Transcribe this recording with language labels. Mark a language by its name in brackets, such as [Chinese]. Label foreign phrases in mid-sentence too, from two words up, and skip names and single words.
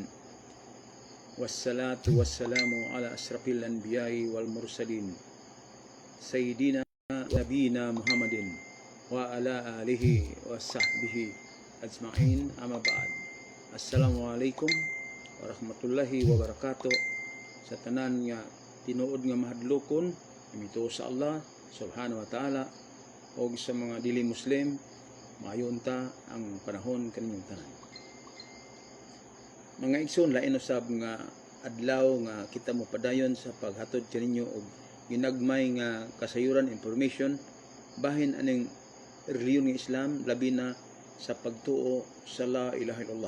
[Arabic] والصلاة والسلام على أشرف الأنبياء والمرسلين. سيدنا نبينا محمد وعلى آله وصحبه أجمعين أما بعد. السلام عليكم ورحمة الله وبركاته. [Cebuano] Sa tanan nga tinuod nga mahadlokon, imito sa [Arabic] الله سبحانه وتعالى, [Cebuano] o sa mga dili Muslim, mayunta ang panahon kaninyong tanan. Mga igsoon, lain usab nga adlaw nga kita mo padayon sa paghatod kaninyo og ginagmay nga kasayuran information bahin aning reliyon ng Islam, labi na sa pagtuo sa [Arabic] لا إله إلا الله.